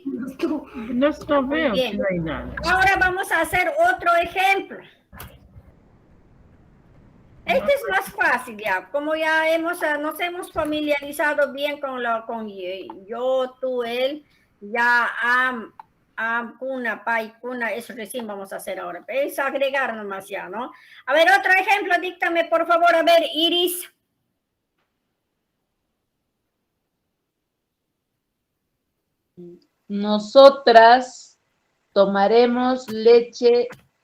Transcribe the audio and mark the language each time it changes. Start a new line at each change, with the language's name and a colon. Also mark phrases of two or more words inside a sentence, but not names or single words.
Spanish: No veo que no hay nada. Ahora vamos a hacer otro ejemplo. Este es más fácil ya, como ya nos hemos familiarizado bien con yo, tú, él, ya kuna, pai, kuna, eso recién vamos a hacer ahora. Es agregar nomás ya, ¿no? A ver, otro ejemplo, díctame por favor, a ver, Iris. Nosotras tomaremos leche